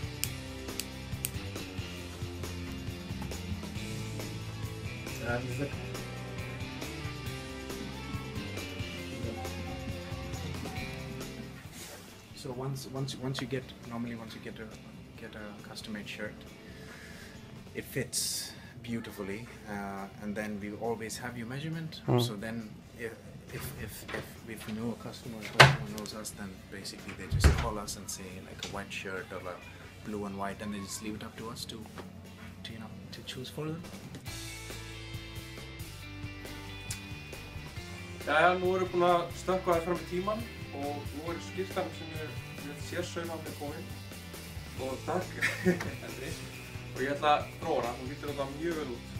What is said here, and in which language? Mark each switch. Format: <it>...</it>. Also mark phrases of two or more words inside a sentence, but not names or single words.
<en>So once you get a custom-made shirt, it fits beautifully, and then we always have your measurement. So then if we know a customer who knows us, then basically they just call us and say like a white shirt or a blue and white, and they just leave it up to us to choose for them.</en> <is>Jæja, nú erum við búin að stökkva þér fram í tímann og nú er skyrtan sem ég sérsaumað með komin og takk Hendri og ég ætla að prófa hana, hún lítur þetta mjög vel út.</is>